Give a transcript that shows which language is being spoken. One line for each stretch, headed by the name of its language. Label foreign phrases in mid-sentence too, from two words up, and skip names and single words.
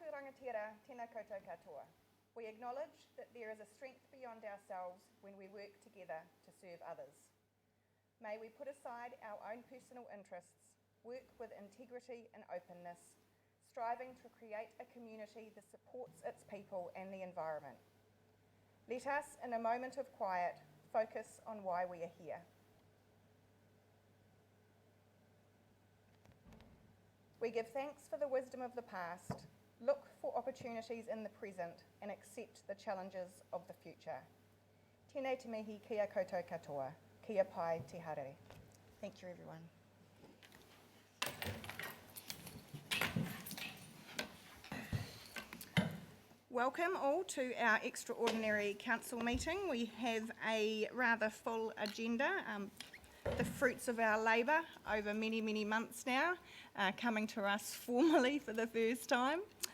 Māori: Rangatira, tēnā koutou katoa.
English: We acknowledge that there is a strength beyond ourselves when we work together to serve others. May we put aside our own personal interests, work with integrity and openness, striving to create a community that supports its people and the environment. Let us, in a moment of quiet, focus on why we are here. We give thanks for the wisdom of the past, look for opportunities in the present, and accept the challenges of the future.
Māori: Tēnei te mihi kia koutou katoa, kia pai te harere.
English: Thank you, everyone. Welcome all to our extraordinary council meeting. We have a rather full agenda. The fruits of our labour over many, many months now, coming to us formally for the first time.